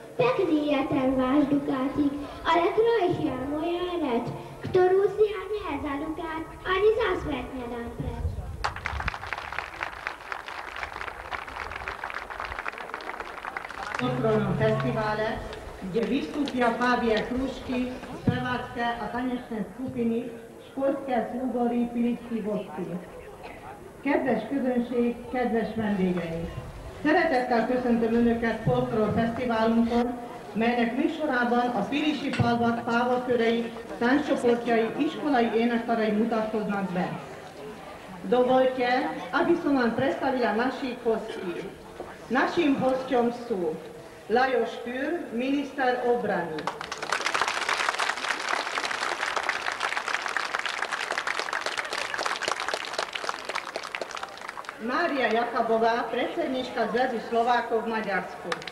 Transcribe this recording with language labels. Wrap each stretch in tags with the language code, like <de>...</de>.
<sk>Pekný je ten váš dukátik, ale krojšia moja reč, ktorú si ja nie za dukát ani za svet nedám preč. Folklórnom fesztivále, kde vystúpia Fábie Krúžky, spevácké a tanečné skupiny, školské súbory, pilickí vodci.</sk> <hu>Kedves közönség, kedves vendégeink! Szeretettel köszöntöm Önöket Folklór Fesztiválunkon, melynek műsorában a pilisi falvak pávakörei, tánccsoportjai, iskolai énekkarai mutatkoznak be.</hu> <sk>Dovolte, aby som vám predstavila našich hostí. Naším hosťom sú Lajos Kür, minister obrany. Mária Jakabová, predsednička Zväzu Slovákov v Maďarsku.</sk>